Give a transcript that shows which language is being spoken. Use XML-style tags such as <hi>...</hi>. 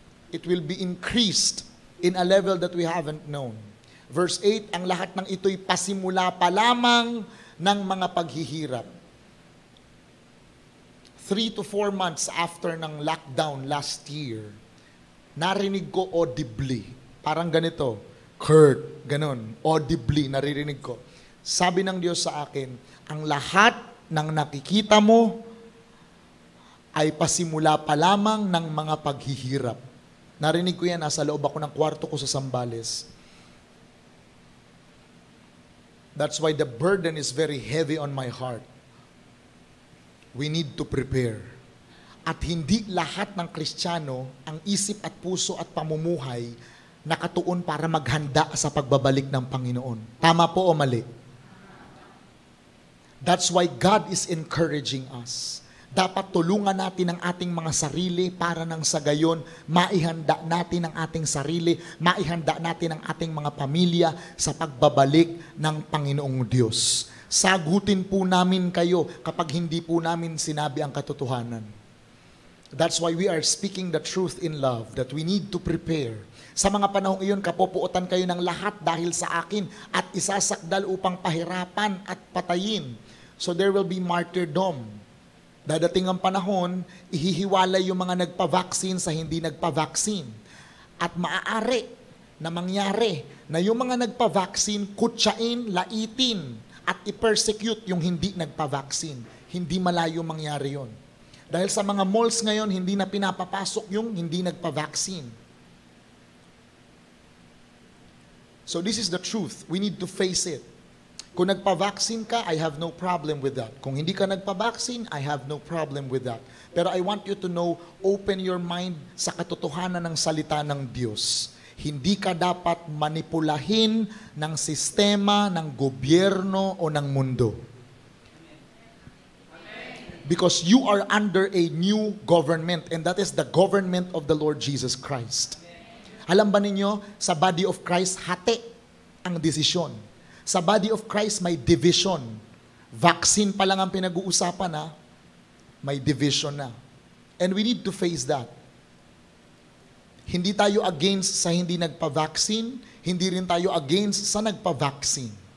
<en>It will be increased in a level that we haven't known.</en> <tl>Verse 8, ang lahat ng ito'y pasimula pa lamang ng mga paghihirap. 3 to 4 months after ng lockdown last year, narinig ko audibly, parang ganito, Kurt, ganun, audibly, naririnig ko. Sabi ng Diyos sa akin, ang lahat ng nakikita mo ay pasimula pa lamang ng mga paghihirap. Narinig ko yan, nasa loob ako ng kwarto ko sa Zambales.</tl> <en>That's why the burden is very heavy on my heart. We need to prepare.</en> <tl>At hindi lahat ng Kristiyano, ang isip at puso at pamumuhay, nakatuon para maghanda sa pagbabalik ng Panginoon. Tama po o mali?</tl> <en>That's why God is encouraging us.</en> <tl>Dapat tulungan natin ang ating mga sarili para nang sa gayon, maihanda natin ang ating sarili, maihanda natin ang ating mga pamilya sa pagbabalik ng Panginoong Diyos. Sagutin po namin kayo kapag hindi po namin sinabi ang katotohanan.</tl> <en>That's why we are speaking the truth in love, that we need to prepare.</en> <tl>Sa mga panahong iyon, kapopuotan kayo ng lahat dahil sa akin at isasakdal upang pahirapan at patayin.</tl> <en>So there will be martyrdom.</en> <tl>Dadating ang panahon, ihihiwalay yung mga nagpa-vaccine sa hindi nagpa-vaccine. At maaari na mangyari na yung mga nagpa-vaccine, kutsain, laitin, at i-persecute yung hindi nagpa-vaccine. Hindi malayo mangyari yon. Dahil sa mga malls ngayon, hindi na pinapapasok yung hindi nagpa-vaccine.</tl> <en>So this is the truth. We need to face it.</en> <tl>Kung nagpa-vaccine ka,</tl> <en>I have no problem with that.</en> <tl>Kung hindi ka nagpa-vaccine,</tl> <en>I have no problem with that. Pero I want you to know, open your mind</en> <tl>sa katotohanan ng salita ng Diyos. Hindi ka dapat manipulahin ng sistema, ng gobyerno o ng mundo.</tl> <en>Because you are under a new government, and that is the government of the Lord Jesus Christ.</en> <tl>Alam ba ninyo, sa body of Christ, hati ang desisyon. Sa body of Christ, may division. Vaccine pa lang ang pinag-uusapan, ha? May division na.</tl> <en>And we need to face that.</en> <tl>Hindi tayo against sa hindi nagpa-vaccine, hindi rin tayo against sa nagpa-vaccine.</tl>